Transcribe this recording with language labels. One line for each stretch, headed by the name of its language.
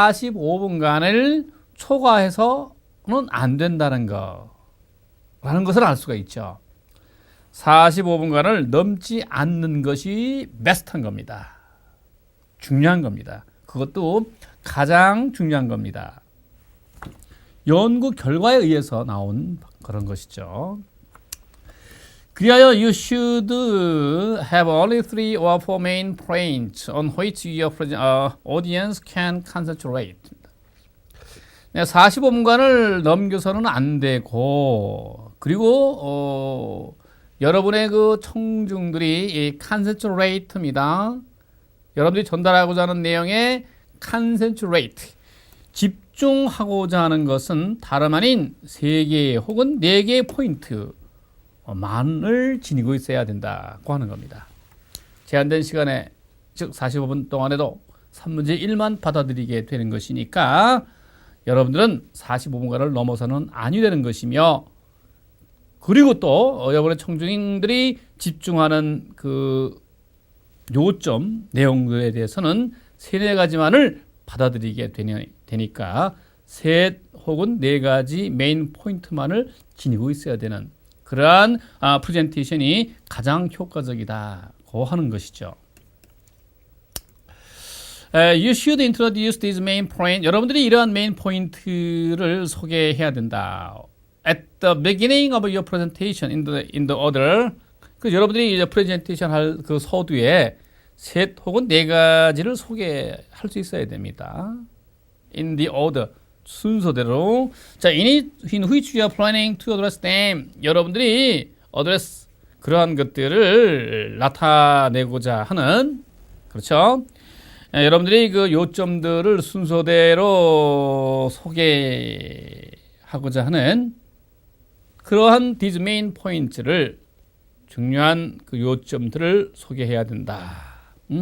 Korean: 45분간을 초과해서는 안 된다는 거라는 것을 알 수가 있죠. 45분간을 넘지 않는 것이 베스트한 겁니다. 중요한 겁니다. 그것도 가장 중요한 겁니다. 연구 결과에 의해서 나온 그런 것이죠. 그리하여
English: you should have only 3 or 4 main points on which your audience can concentrate.
Korean: 45분간을 넘겨서는 안 되고, 그리고 여러분의 그 청중들이 concentrate입니다. 여러분들이 전달하고자 하는 내용에 concentrate, 집중하고자 하는 것은 다름 아닌 3개 혹은 4개의 포인트, 만을 지니고 있어야 된다고 하는 겁니다. 제한된 시간에 즉 45분 동안에도 3문제 1만 받아들이게 되는 것이니까 여러분들은 45분간을 넘어서는 아니 되는 것이며, 그리고 또 여러분의 청중들이 집중하는 그 요점 내용들에 대해서는 3-4가지만을 받아들이게 되니까 셋 혹은 4가지 메인 포인트만을 지니고 있어야 되는 그러한 프레젠테이션이 가장 효과적이다고 하는 것이죠.
English: You should introduce this main point.
Korean: 여러분들이 이러한 메인 포인트를 소개해야 된다.
English: At the beginning of your presentation in the order.
Korean: 그 여러분들이 이제 프레젠테이션 할 그 서두에 셋 혹은 4가지를 소개할 수 있어야 됩니다.
English: In the order.
Korean: 순서대로. 자,
English: in which you are planning to address them.
Korean: 여러분들이 address 그러한 것들을 나타내고자 하는, 그렇죠? 여러분들이 그 요점들을 순서대로 소개하고자 하는 그러한
English: these main points
Korean: 를, 중요한 그 요점들을 소개해야 된다.